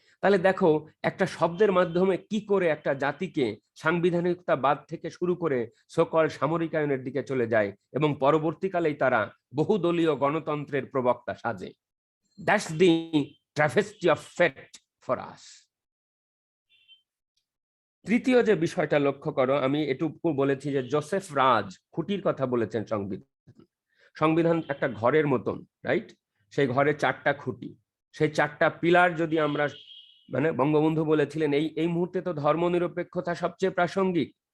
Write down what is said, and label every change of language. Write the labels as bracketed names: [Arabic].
[Bangla] তাহলে দেখো একটা শব্দের মাধ্যমে কি করে একটা জাতিকে সাংবিধানিকতাবাদ থেকে শুরু করে সকল সামরিকায়নের দিকে চলে যায়, এবং পরবর্তীকালেই তারা বহুদলীয় গণতন্ত্রের প্রবক্তা সাজে। [English] That's the travesty of fate for us. [Bangla] তৃতীয় যে বিষয়টা লক্ষ্য করো, আমি এটুকু বলেছি যে জোসেফ রাজ খুঁটির কথা বলেছেন সংবিধান একটা ঘরের মতন, রাইট? সেই ঘরে 4টা খুঁটি, সেই 4টা পিলার যদি আমরা বঙ্গবন্ধু বলেছিলেন এই মুহূর্তে তো ধর্মনিরপেক্ষতা সবচেয়ে প্রাসঙ্গিক।